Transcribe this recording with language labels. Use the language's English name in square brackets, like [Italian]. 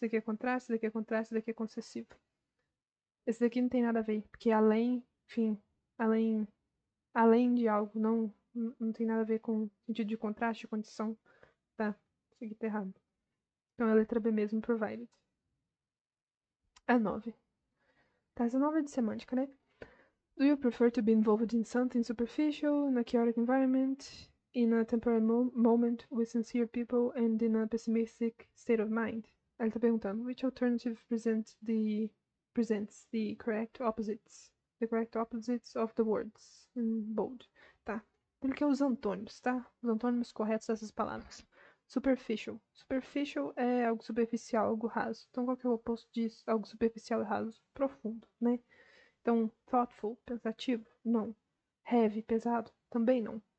[Portuguese] Esse daqui é contraste, esse daqui é contraste, esse daqui é concessivo. Esse daqui não tem nada a ver, porque além, enfim, além de algo, não tem nada a ver com sentido de contraste, condição, tá? Isso aqui tá errado. Então é a letra B mesmo, provided. A 9. Tá, essa 9 é de semântica, né? [English] Do you prefer to be involved in something superficial, in a chaotic environment, in a temporary moment with sincere people, and in a pessimistic state of mind? [Portuguese] Aí ele tá perguntando, [English] which alternative presents the correct opposites? The correct opposites of the words, in bold. [Portuguese] Tá. Ele quer os antônimos, tá? Os antônimos corretos dessas palavras. Superficial. Superficial é algo superficial, algo raso. Então, qual que é o oposto disso? Algo superficial e raso? Profundo, né? Então, thoughtful, pensativo? Não. Heavy, pesado? Também não.